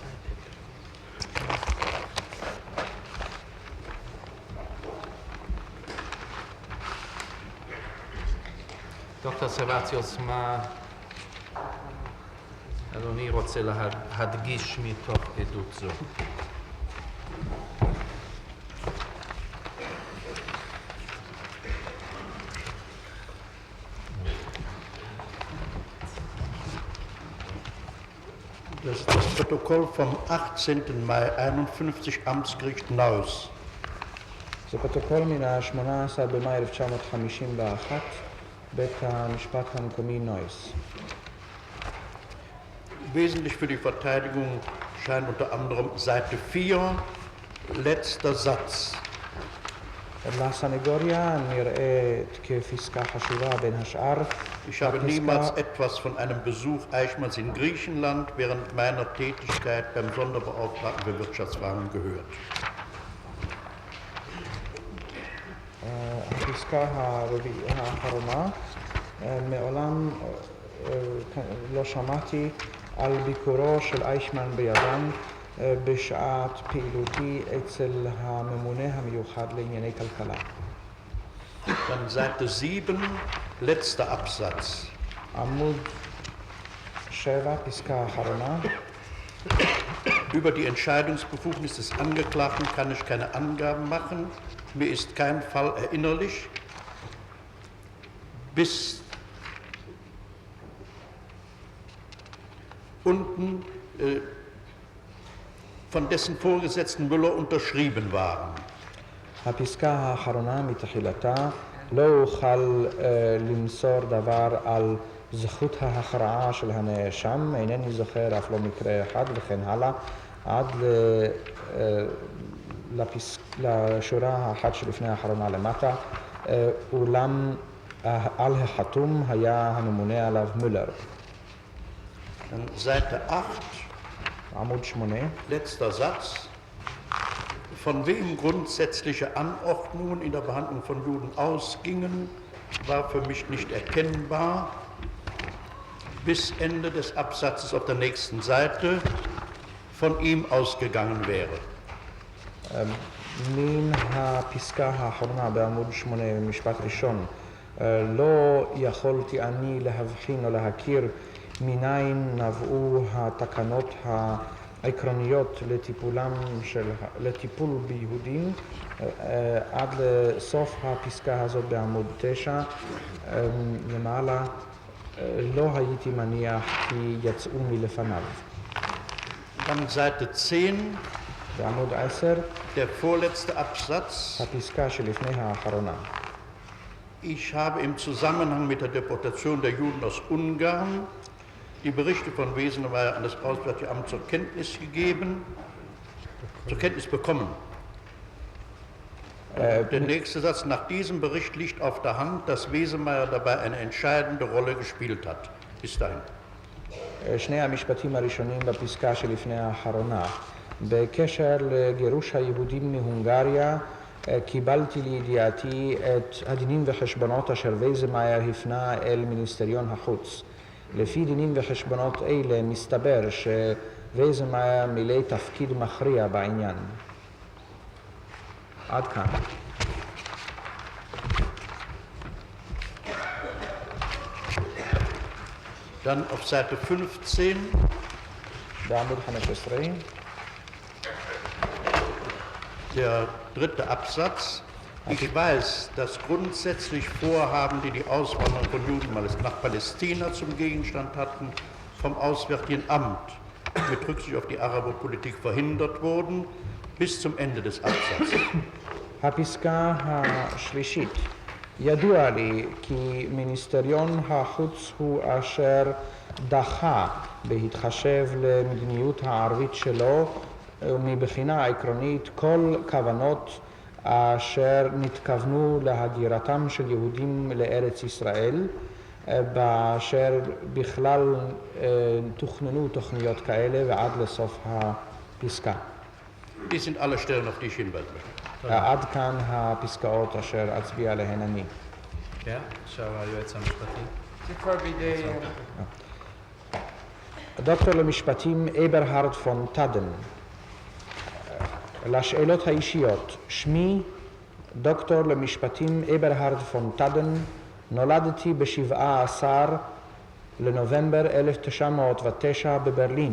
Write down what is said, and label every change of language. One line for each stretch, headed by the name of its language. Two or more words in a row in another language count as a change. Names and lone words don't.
Hebrew: דוקטור סרבציוס, מה אדוני רוצה להדגיש מתוך עדות זו?
German: Das ist das Protokoll vom 18. Mai 51 Amtsgericht Neuss.
Hebrew: זה פרוטוקול מן ה-18 במאי 1951, בית המשפט המקומי נויס.
German: Wesentlich für die Verteidigung scheint unter anderem Seite 4, letzter Satz.
Hebrew: לסנגוריה נראית כפסקה חשובה בין השאר.
German: Ich habe niemals etwas von einem Besuch Eichmanns in Griechenland während meiner Tätigkeit beim Sonderbeauftragten für Wirtschaftsfragen gehört.
Hebrew: הפסקה האחרונה, מעולם לא שמעתי על ביקורו של אייכמן ביוון בשעת פעילותי אצל הממונה המיוחד לענייני כלכלה.
German: Dann Seite 7, letzter Absatz.
Hebrew: עמוד 7, פסקה האחרונה.
German: Über die Entscheidungsbefugnis des Angeklagten kann ich keine Angaben machen. Mir ist kein Fall erinnerlich. Bis unten von dessen Vorgesetzten Müller unterschrieben waren.
Hebrew: הפסקה האחרונה מתחילתה לא אוכל למסור דבר על זכות ההכרעה של הנאשם, אינני זוכר אף לא מקרה אחד וכן הלאה, עד לשורה האחת שלפני האחרונה למטה, אולם על החתום היה הממונה עליו מולר.
German: Seite 8,
Hebrew: עמוד 8.
German: letzter Satz. Von wem grundsätzliche Anordnungen in der Behandlung von Juden ausgingen, war für mich nicht erkennbar. Bis Ende des Absatzes auf der nächsten Seite von ihm ausgegangen wäre.
Hebrew: מן הפסקה האחרונה בעמוד 8 במשפט ראשון, לא יכולתי אני להבחין או להכיר מניין נבעו התקנות העקרוניות לטיפול ביהודים, עד לסוף הפסקה הזאת בעמוד 9 למעלה, לא הייתי מניח כי יצאו מלפניו.
German: Dann Seite 10,
Hebrew: בעמוד 10,
German: der vorletzte Absatz.
Hebrew: הפסקה שלפני האחרונה.
German: Ich habe im Zusammenhang mit der Deportation der Juden aus Ungarn die Berichte von Wesenemeyer an das Auswärtige Amt zur Kenntnis bekommen. Der nächste Satz, nach diesem Bericht liegt auf der Hand, dass Wesemeyer dabei eine entscheidende Rolle gespielt hat. Bis dahin.
Hebrew: שני המשפטים הראשונים בפסקה שלפני האחרונה. בקשר לגירוש היהודים מהונגריה, קיבלתי לידיעתי את הדינים וחשבונות אשר וייזמאייר הפנה אל מיניסטריון החוץ. לפי דינים וחשבונות אלה מסתבר שווייזמאייר מילא תפקיד מכריע בעניין. עד כאן.
German: Dann auf Seite 15.
Hebrew: בעמוד 15.
German: Der dritte Absatz. Ich weiß, dass grundsätzlich Vorhaben, die die Auswanderung von Juden nach Palästina zum Gegenstand hatten, vom Auswärtigen Amt mit Rücksicht auf die Araberpolitik verhindert wurden, bis zum Ende des Absatzes.
Hebrew: הפסקה השלישית, ידוע לי כי מיניסטריון החוץ הוא אשר דחה בהתחשב למדיניות הערבית שלו ומבחינה עקרונית כל כוונות אשר נתכוונו להגירתם של יהודים לארץ ישראל, באשר בכלל תוכננו תוכניות כאלה ועד לסוף הפסקה.
German: Die sind alle Stellen, auf die ich hinweisen möchte.
Hebrew: עד כאן הפסקאות אשר אצביע עליהן אני. כן, עכשיו היועץ המשפטי. זה כבר בידי... דוקטור למשפטים אברהרד פון טאדן. לשאלות האישיות, שמי דוקטור למשפטים אברהרד פון טאדן, נולדתי ב-17 לנובמבר 1909 בברלין.